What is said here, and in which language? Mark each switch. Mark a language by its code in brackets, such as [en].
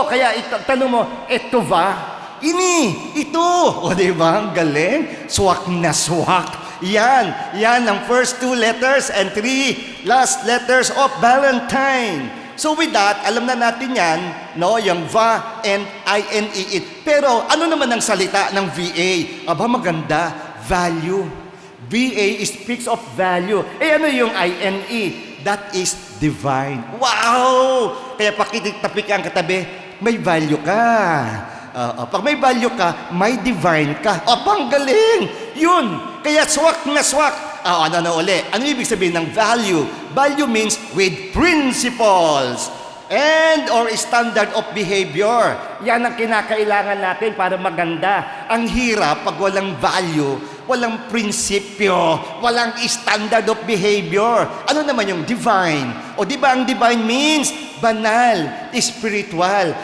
[tl] Kaya tanong mo, eto ba? Ini, ito. O diba? Ang galing. Swak na swak. Yan. Yan ang [en] first 2 letters and 3 last letters of Valentine. So with that, [tl] alam na natin yan, no? Yung VA and INE. Pero ano naman ang salita ng VA? Aba, maganda. [en] Value. VA speaks of value. [tl] Ano yung INE? [en] That is divine. Wow! [tl] Kaya pakitapik ang katabi, may value ka. Pag may value ka, may divine ka. Ang galing! Yun! Kaya swak na swak. Ano uli? Ano ibig sabihin ng value? [en] Value means with principles and or standard of behavior. [tl] Yan ang kinakailangan natin para maganda. Ang hirap pag walang value, walang prinsipyo, walang [en] standard of behavior. [tl] Ano naman yung divine? O di ba ang divine means banal, spiritual.